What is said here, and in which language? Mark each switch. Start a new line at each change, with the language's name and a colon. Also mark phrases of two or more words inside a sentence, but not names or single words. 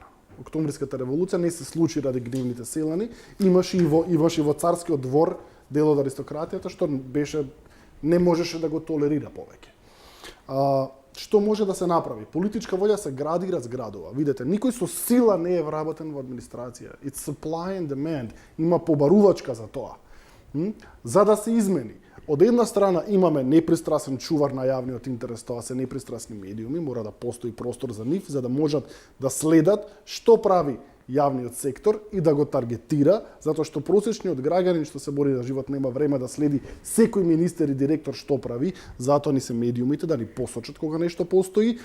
Macedonian: Октомвриската револуција не се случи ради гневните селани, имаше и во царскиот двор дел од аристократијата што не можеше да го толерира повеќе. Што може да се направи? Политичка волја се гради и разградува. Видете, никој со сила не е вработен во администрација.
English: It's supply and demand.
Macedonian: Има побарувачка за тоа. За да се измени. Од една страна имаме непристрасен чувар на јавниот интерес, тоа се непристрасни медиуми, мора да постои простор за нив, за да можат да следат што прави јавниот сектор и да го таргетира, затоа што просечниот граѓанин што се бори за живот нема време да следи секој министер и директор што прави, затоа ни се медиумите да ни посочат кога нешто постои.